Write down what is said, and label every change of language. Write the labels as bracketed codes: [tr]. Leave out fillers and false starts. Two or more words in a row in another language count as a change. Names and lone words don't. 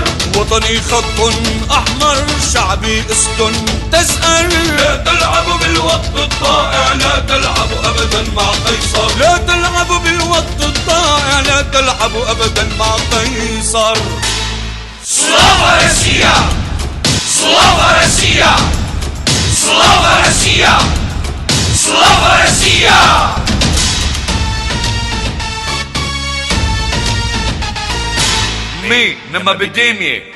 [ar] وطني خط أحمر شعبي أسد تزأر لا تلعب بالوقت الضائع لا تلعب أبدا مع قيصر لا تلعب بالوقت الضائع لا تلعب أبدا مع قيصر [ru] Слава Россия! Слава Россия! Слава Россия! Слава Россия! Мы на Мабедеме